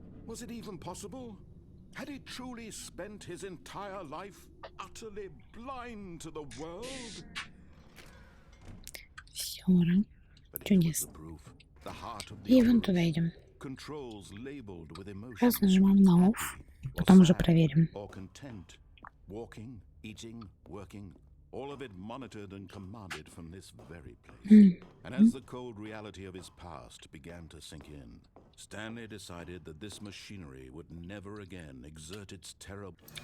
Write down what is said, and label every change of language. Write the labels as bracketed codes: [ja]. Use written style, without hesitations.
[en] Was it even possible? Had he truly spent his entire life utterly blind to the world? [ru] Все, ура. [en] But here was [ru] Чудесно. [en] the proof. The heart of the [ru] И вон [en] operation. [ru] туда идем. [en] Controls labeled with emotions. [ru] Раз нажимаем на off, потом уже проверим. [en] Or content. Walking, eating, working, all of it monitored and commanded from this very place. And as the cold reality of his past began to sink in, Stanley decided that this machinery would never again exert its terrible...